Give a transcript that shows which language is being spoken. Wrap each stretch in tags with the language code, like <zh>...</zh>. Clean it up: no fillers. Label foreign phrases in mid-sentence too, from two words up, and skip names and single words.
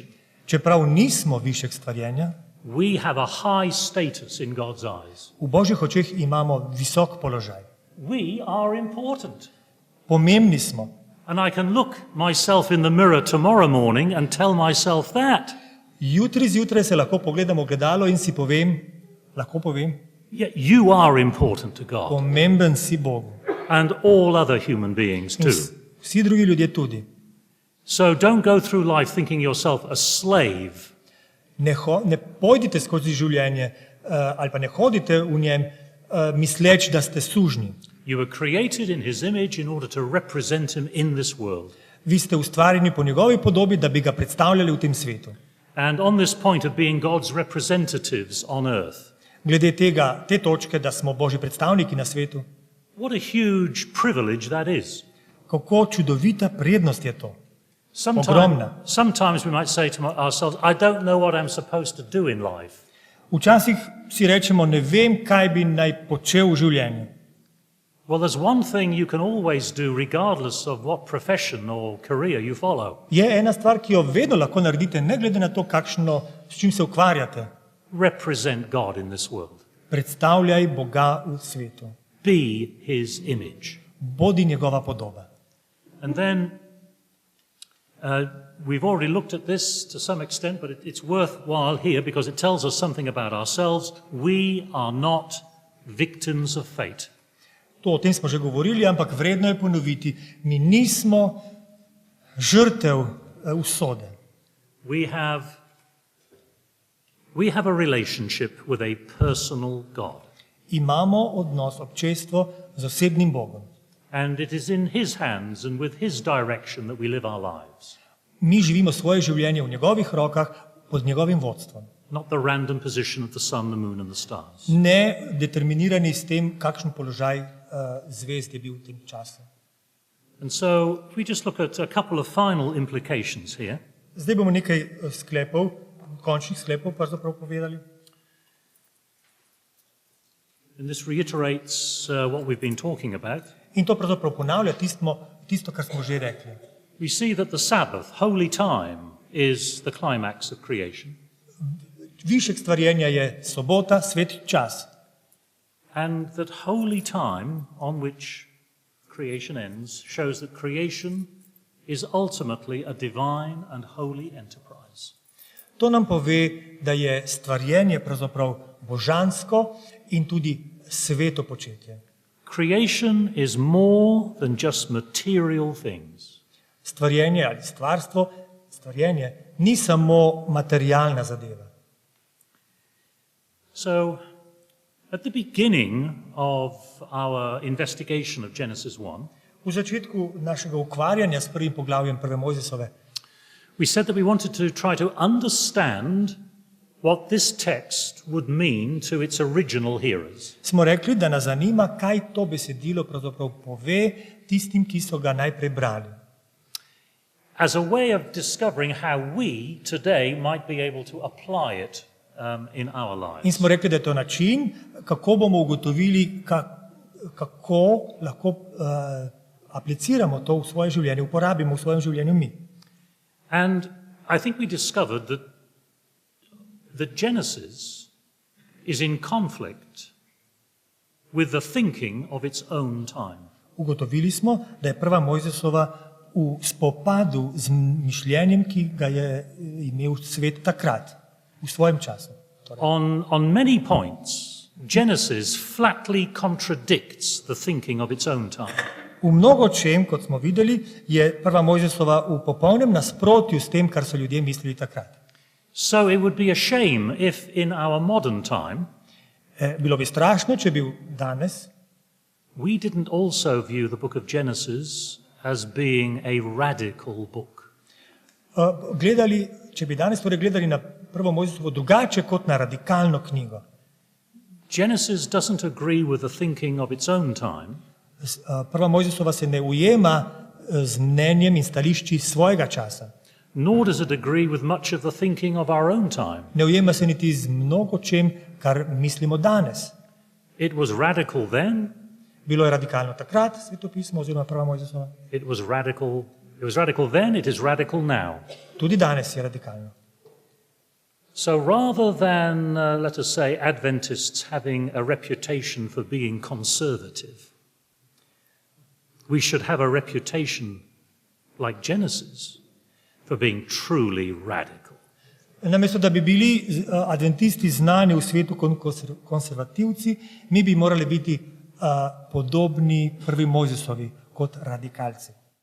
<sl>Čeprav nismo višek stvarjenja,</sl> <en>we have a high status in God's eyes.</en> <sl>v Božjih očeh imamo visok položaj.</sl> <en>We are important.</en> <sl>Pomembni smo.</sl> <en>And I can look myself in the mirror tomorrow morning and tell myself that.</en> <sl>Jutri zjutraj se lahko pogledam v ogledalo in si lahko povem,</sl> <en>Yeah, you are important to God</en> <sl>pomemben si Bogu.</sl> <en>and all other human beings</en> <sl>In</sl> <en>too.</en> <sl>vsi drugi ljudje tudi.</sl> <en>So don't go through life thinking yourself a slave.</en> <sl>Ne pojdite skozi življenje ali pa ne hodite v njem misleč, da ste sužnji.</sl> <en>You were created in his image in order to represent him in this world.</en> <sl>Vi ste ustvarjeni po njegovi podobi, da bi ga predstavljali v tem svetu.</sl> <en>And on this point of being God's representatives on earth,</en> <sl>Glede te točke, da smo Božji predstavniki na svetu,</sl> <en>what a huge privilege that is.</en> <sl>kako čudovita prednost je to. Ogromna.</sl> <en>Sometimes we might say to ourselves, I don't know what I'm supposed to do in life.</en> <sl>Včasih si rečemo, ne vem, kaj bi naj počel v življenju.</sl> <en>Well, there's one thing you can always do regardless of what profession or career you follow.</en> <sl>Je ena stvar, ki jo vedno lahko naredite, ne glede na to, s čim se ukvarjate.</sl> <en>Represent God in this world.</en> <sl>Predstavljaj Boga v svetu.</sl> <en>Be his image.</en> <sl>Bodi njegova podoba.</sl> <en>And then we've already looked at this to some extent, but it's worthwhile here because it tells us something about ourselves. We are not victims of fate.</en> <sl>O tem smo že govorili, ampak vredno je ponoviti. Mi nismo žrtev usode.</sl> <en>We have a relationship with a personal God.</en> <sl>Imamo odnos, občestvo z osebnim Bogom.</sl> <en>And it is in his hands and with his direction that we live our lives.</en> <sl>Mi živimo svoje življenje v njegovih rokah pod njegovim vodstvom.</sl> <en>Not the random position of the sun, the moon and the stars.</en> <sl>Ne determinirani s tem, kakšen položaj zvezd je bil v tem času.</sl> <en>And so we just look at a couple of final implications here.</en> <sl>Zdaj bomo nekaj sklepov, končnih sklepov pravzaprav povedali.</sl> <en>And this reiterates what we've been talking about.</en> <sl>In to pravzaprav ponavlja tisto, kar smo že rekli.</sl> <en>We see that the Sabbath, holy time, is the climax of creation.</en> <sl>Višek stvarjenja je sobota, svet čas.</sl> <en>And that holy time on which creation ends shows that creation is ultimately a divine and holy enterprise.</en> <sl>To nam pove, da je stvarjenje pravzaprav božansko in tudi sveto početje.</sl> <en>Creation is more than just material things.</en> <sl>Stvarjenje ali stvarjenje ni samo materialna zadeva.</sl> <en>So, at the beginning of our investigation of Genesis 1,</en> <sl>V začetku našega ukvarjanja s prvim poglavjem prve Mojzesove</sl> <en>we said that we wanted to try to understand what this text would mean to its original hearers.</en> <sl>smo rekli, da nas zanima, kaj to besedilo pravzaprav pove tistim, ki so ga najprej brali.</sl> <en>As a way of discovering how we today might be able to apply it in our</en> <sl>In</sl> <en>lives.</en> <sl>smo rekli, da je to način, kako bomo ugotovili, kako lahko apliciramo to v svoje življenje, uporabimo v svojem življenju mi.</sl> <en>And I think we discovered that Genesis is in conflict with the thinking of its own time.</en> <sl>Ugotovili smo, da je prva Mojzesova v spopadu z mišljenjem, ki ga je imel svet takrat, v svojem času.</sl> <en>On many points, Genesis flatly contradicts the thinking of its own time.</en> <sl>V mnogo čem, kot smo videli, je prva Mojzesova v popolnem nasprotju s tem, kar so ljudje mislili takrat.</sl> <en>So it would be a shame if in our modern time</en> <sl>Bilo bi strašno, če bi danes</sl> <en>we didn't also view the book of Genesis as being a radical book.</en> <sl>gledali, če bi danes torej gledali na prvo Mojzesovo drugače kot na radikalno knjigo.</sl> <en>Genesis doesn't agree with the thinking of its own time,</en> <sl>Prva Mojzesova se ne ujema z mnenjem in stališči svojega časa.</sl> <en>nor does it agree with much of the thinking of our own time.</en> <sl>Ne ujema se niti z mnogo čem, kar mislimo danes.</sl> <en>It was radical then,</en> <sl>Bilo je radikalno takrat, svetopismo oziroma prva Mojzesova.</sl> <en>it was radical then, it is radical now.</en> <sl>Tudi danes je radikalno.</sl> <en>So rather than, let us say, Adventists having a reputation for being conservative, we should have a reputation like Genesis for being truly radical.</en> <sl>Namesto da bi bili adventisti znani v svetu kot konservativci, mi bi morali biti podobni prvi Mojzesovi kot radikalci.</sl>